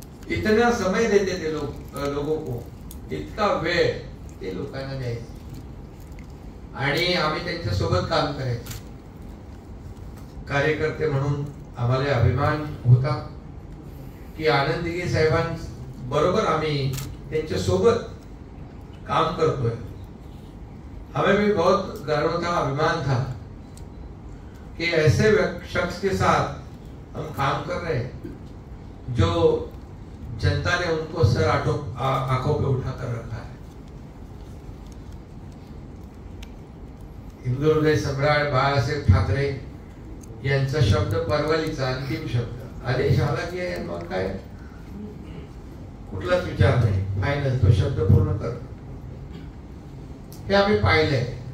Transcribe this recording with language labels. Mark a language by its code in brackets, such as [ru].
[hi] इतना समय देते थे लोगों को, [mr] इतका वेळ ते लोकांना द्यायचे आणि आम्ही त्यांच्या सोबत काम करायचो. कार्यकर्ते म्हणून आम्हाला अभिमान होता की आनंदीगे साहेबांबरोबर आम्ही त्यांच्या सोबत काम करतोय. [hi] हमें भी बहुत गर्व था, अभिमान था कि ऐसे शख्स के साथ हम काम कर रहे हैं जो जनता ने उनको सर आंखों पे उठा कर रखा है. [mr] हिंदू हृदय सम्राट बाळासाहेब ठाकरे यांचा शब्द परवलीचा अंतिम शब्द, आदेश आला की मग काय कुठलाच विचार नाही, फायनल तो शब्द पूर्ण कर, हे आम्ही पाहिलंय.